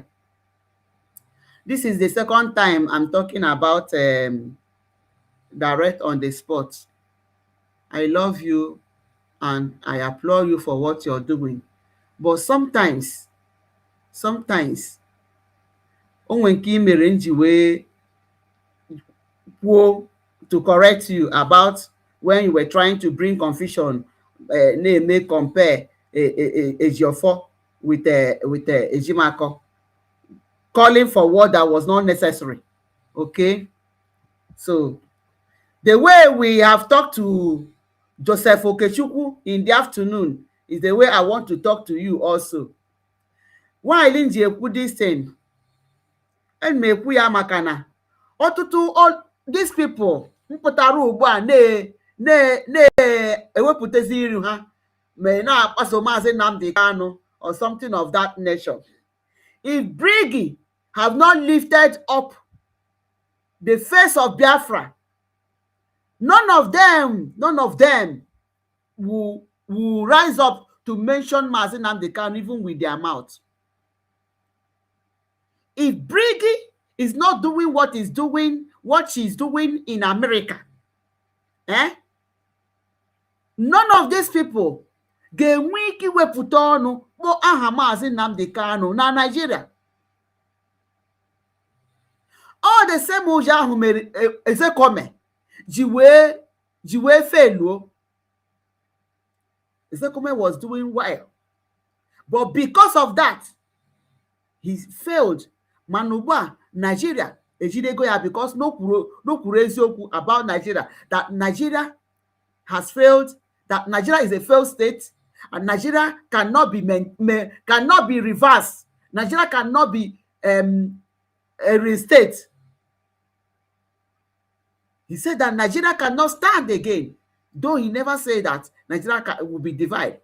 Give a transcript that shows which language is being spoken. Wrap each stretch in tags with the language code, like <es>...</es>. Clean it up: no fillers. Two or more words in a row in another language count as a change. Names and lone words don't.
<en>This is the second time I'm talking about direct on the spot. I love you and I applaud you for what you're doing. But sometimes,</en> <ig>o nwere nke i mere m ji wee kwuo</ig> <en>to correct you about when you were trying to bring confusion, na-eme compare Ejiofor with Ejimakor, calling for what that was not necessary. Okay, so the way we have talked to Joseph Okechukwu in the afternoon is the way I want to talk to you also.</en> <ig>Why m ji ekwu</ig> <en>this thing?</en> <ig>Ana m ekwu ya maka na ọtụtụ</ig> <en>these people</en> <ig>mpụtara ugbu a na-ewepụtazi iru ha ma na-akpaso Maazị Nnamdi Kanu or something of that nature.</ig> <en>If BRGIE have not lifted up the face of Biafra, none of them will rise up to mention Maazị Nnamdi Kanu even with their mouth. If BRGIE is not doing what she's doing in America, none of these people</en> <ig>ga-enwe ike iwepụta ọnụ kpọọ aha Maazị Nnamdi Kanu na Nigeria.</ig> <en>All the same</en> <ig>ụjọ ahụ mere Ezekome ji wee feluo.</ig> <en>Ezekome was doing well, but because of that he failed.</en> <ig>Mana ugbu a Nigeria ejidego ya</ig> <en>because</en> <ig>no kwuru eziokwu</ig> <en>about Nigeria, that Nigeria has failed, that Nigeria is a failed state, and Nigeria cannot be reversed. Nigeria cannot be restated. He said that Nigeria cannot stand again, though he never said that Nigeria will be divided.</en>